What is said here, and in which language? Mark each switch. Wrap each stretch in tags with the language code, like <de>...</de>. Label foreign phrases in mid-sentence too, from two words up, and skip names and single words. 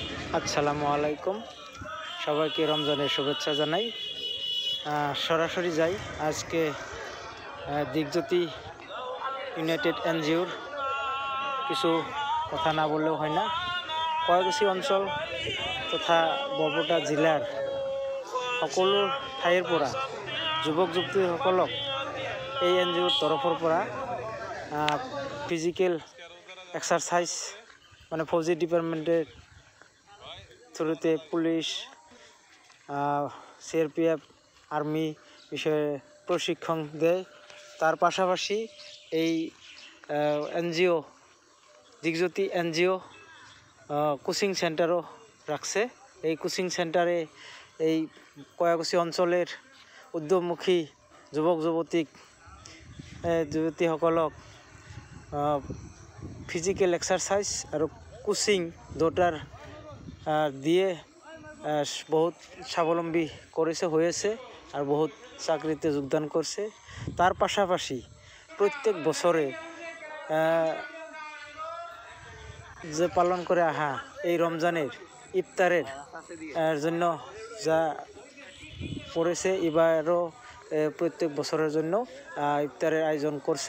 <bn>আসসালামু আলাইকুম, সবাইকে রমজানের শুভেচ্ছা জানাই। সরাসরি যাই আজকে দিকজ্যোতি ইউনাইটেড এনজিওর কিছু কথা না বললেও হয় না।</bn> <as>কয়াকুছি অঞ্চল তথা বৰপেটা জিলাৰ সকলো ঠাইৰ পৰা যুৱক যুৱতীসকলক এই এনজিওৰ তৰফৰ পৰা</as> <en>physical exercise</en> <as>মানে ফৌজি ডিপাৰ্টমেণ্টের থ্রুতে পুলিশ, সিআরপিএফ, আর্মি বিষয়ে প্রশিক্ষণ দেয়।</as> <bn>তার পাশাপাশি এই এনজিও দিকজ্যোতি এনজিও কোচিং সেন্টারও রাখছে। এই কোচিং সেন্টারে এই কয়াকুছি অঞ্চলের</bn> <as>উদ্যোগমুখী যুৱক যুৱতীসকলক</as> <en>physical exercise</en> <bn>আর কোচিং দুটার দিয়ে বহুত স্বাবলম্বী হয়েছে আর বহুত চাকরিতে যোগদান করছে। তার পাশাপাশি প্রত্যেক বছরে যে পালন করে আহা এই রমজানের ইফতারের জন্য যা পড়েছে, এবারও প্রত্যেক বছরের জন্য ইফতারের আয়োজন করছে।</bn>